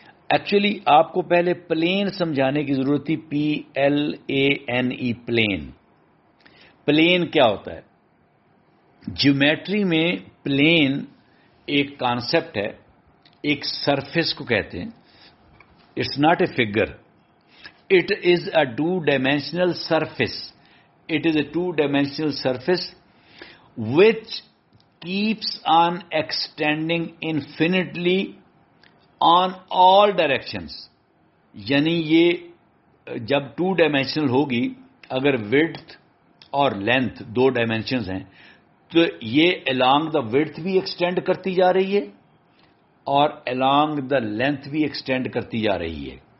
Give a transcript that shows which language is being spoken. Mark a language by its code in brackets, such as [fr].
[ur] Actually آپ کو پہلے پلین سمجھانے کی ضرورت تھی، PLANE پلین. پلین کیا ہوتا ہے؟ جیومیٹری میں پلین ایک کانسیپٹ ہے، ایک سرفیس کو کہتے ہیں. [en] It's not a figure, it is a two-dimensional surface. It is a two-dimensional surface which keeps on extending infinitely on all directions. [ur] یعنی یہ جب 2 ہوگی، اگر width اور length 2 ڈائمینشنز ہیں تو یہ [en] along the width [ur] بھی ایکسٹینڈ کرتی جا رہی ہے اور [en] along the length [ur] بھی ایکسٹینڈ کرتی جا رہی ہے.